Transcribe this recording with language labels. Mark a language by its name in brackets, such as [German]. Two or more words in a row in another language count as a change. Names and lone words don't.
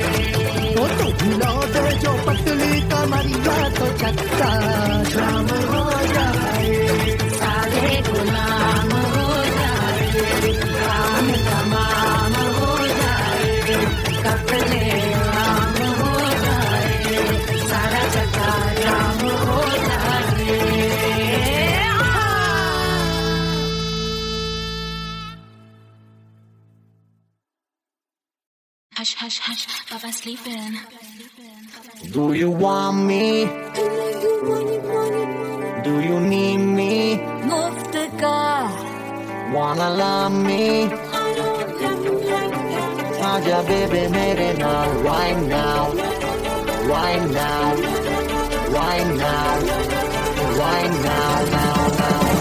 [Hindi] तो तू हिला दे जो पतली कमरिया, तो चक्का जाम हो जाए। सारे गुलाम हो जाए, काम तमाम हो जाए। कपड़े आम हो जाए, सारा चक्का जाम हो जाए। [English] Hush, hush, hush, Papa's sleeping. Do you want me? Do you need me? [Hindi] मुफ्त का [English] Wanna love me? आजा baby [Punjabi] ਮੇਰੇ ਨਾਲ [English] right now, right now, right now, right now, now, now.